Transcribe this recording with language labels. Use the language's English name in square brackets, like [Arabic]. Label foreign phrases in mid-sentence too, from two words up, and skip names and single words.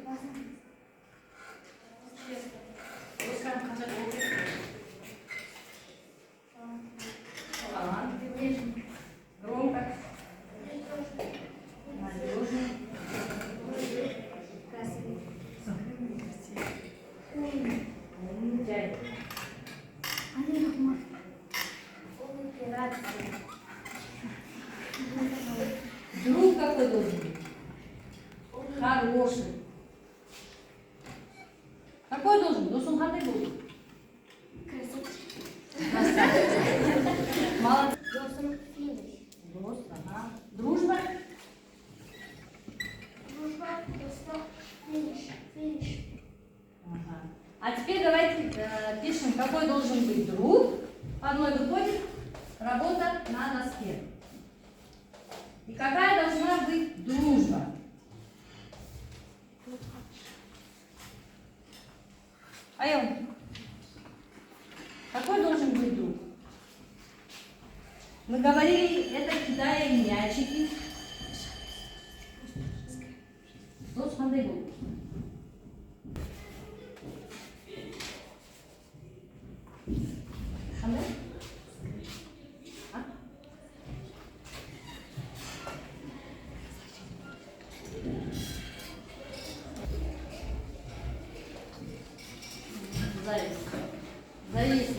[Russian] Талантливый, громко, надежный, умный, дядя. Друг какой должен быть? Хороший. Какой должен быть? [Kazakh] Досун қандай болу? [Russian] Молодец. [Kazakh] Дос, [Russian] ага. Дружба? Ага. А теперь давайте пишем, какой должен быть друг. По одной выходит работа на доске. И какая должна быть дружба? Айон, какой должен быть друг? Мы говорили, это кидая мячики. [Kazakh] Дос қандай болу? Қандай? [Russian] Зависи.